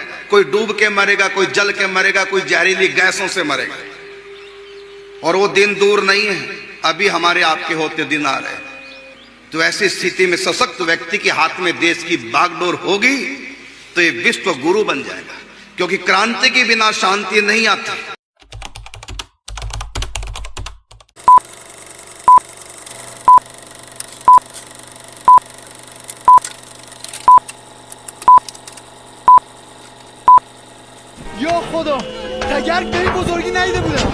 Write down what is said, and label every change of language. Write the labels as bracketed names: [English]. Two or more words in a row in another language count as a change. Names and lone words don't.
[Hindi] कोई डूब के मरेगा, कोई जल के मरेगा, कोई जहरीली गैसों से मरेगा। और वो दिन दूर नहीं है, अभी हमारे आपके होते दिन आ रहे हैं। तो ऐसी स्थिति में सशक्त व्यक्ति के हाथ में देश की बागडोर होगी तो ये विश्व गुरु बन जाएगा, क्योंकि क्रांति के बिना शांति नहीं आती। [Persian] یا خدا تگر به این بزرگی ندیده بودم.